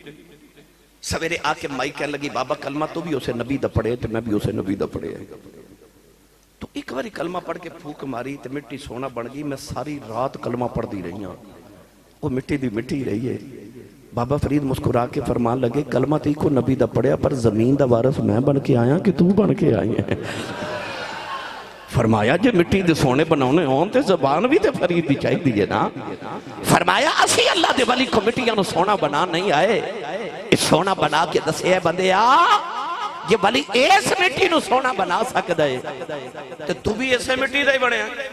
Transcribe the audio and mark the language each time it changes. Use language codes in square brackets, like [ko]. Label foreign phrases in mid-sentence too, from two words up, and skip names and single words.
[pa] ਸਵੇਰੇ ਆ ਕੇ ਮਾਈ ਕਹਿਣ ਲੱਗੀ, ਬਾਬਾ ਕਲਮਾ ਤੂੰ ਵੀ ਉਸੇ ਨਬੀ ਦਾ ਪੜਿਆ ਤੇ ਮੈਂ ਵੀ ਉਸੇ ਨਬੀ ਦਾ ਪੜਿਆ। ਤੂੰ ਇੱਕ ਵਾਰੀ ਕਲਮਾ ਪੜ ਕੇ ਫੂਕ ਮਾਰੀ ਤੇ ਮਿੱਟੀ ਸੋਨਾ ਬਣ ਗਈ। ਮੈਂ ਸਾਰੀ ਰਾਤ ਕਲਮਾ ਪੜਦੀ ਰਹੀ ਹਾਂ। ਉਹ ਮਿੱਟੀ ਦੀ ਮਿੱਟੀ ਰਹੀ ਹੈ। ਬਾਬਾ ਫਰੀਦ ਮੁਸਕੁਰਾ ਕੇ ਫ਼ਰਮਾਣ ਲੱਗੇ, ਕਲਮਾ ਤੋ ਇੱਕੋ ਨਬੀ ਦਾ ਪੜ੍ਹਿਆ ਪਰ ਜ਼ਮੀਨ ਦਾ ਵਾਰਿਸ ਮੈਂ ਬਣ ਕੇ ਆਇਆ ਕਿ ਤੂੰ ਬਣ ਕੇ ਆਈ ਹੈ। ਫ਼ਰਮਾਇਆ ਜੇ ਮਿੱਟੀ ਦੇ ਸੋਨੇ ਬਣਾਨੇ ਹੋਣ ਤੇ ਜ਼ਬਾਨ ਭੀ ਤੇ ਫ਼ਰੀਦ ਦੀ ਚਾਹੀਦੀ ਹੈ ਨਾ। ਫ਼ਰਮਾਇਆ ਅਸੀ ਅੱਲਾਹ ਦੇ ਵਲੀ ਕੋ ਮਿੱਟੀਆਂ ਨੂੰ ਸੋਨਾ ਬਣਾ ਨਹੀਂ ਆਏ, ਇਸ ਸੋਨਾ ਬਣਾ ਕੇ ਦੱਸੇ ਬੰਦਿਆਂ ਜੇ ਵਲੀ ਇਸ ਮਿੱਟੀ ਨੂੰ ਸੋਨਾ ਬਣਾ ਸਕਦਾ ਹੈ ਤੇ ਤੂੰ ਭੀ ਇਸੇ ਮਿੱਟੀ ਦਾ ਹੀ ਬਣਿਆ।